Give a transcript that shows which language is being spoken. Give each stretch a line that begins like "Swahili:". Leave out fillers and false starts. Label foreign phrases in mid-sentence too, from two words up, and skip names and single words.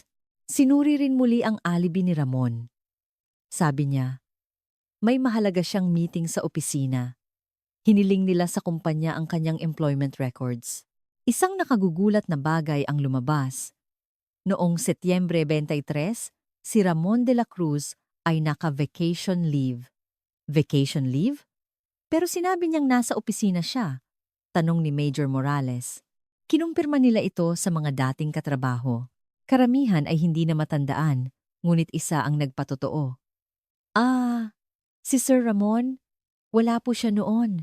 Filipino: Sinuri rin muli ang alibi ni Ramon. Sabi niya, may mahalaga siyang meeting sa opisina. Hiniling nila sa kumpanya ang kanyang
English: employment records.
Filipino: Isang nakagugulat na bagay ang lumabas. Noong Setyembre 23, si Ramon de la Cruz ay naka-
English: vacation leave. Vacation leave?
Filipino: Pero sinabi niyang nasa opisina siya. Tanong ni Major Morales. Kinumpirma nila ito sa mga dating katrabaho. Karamihan ay hindi na matandaan, ngunit isa ang nagpatotoo. Si Sir Ramon? Wala po siya noon.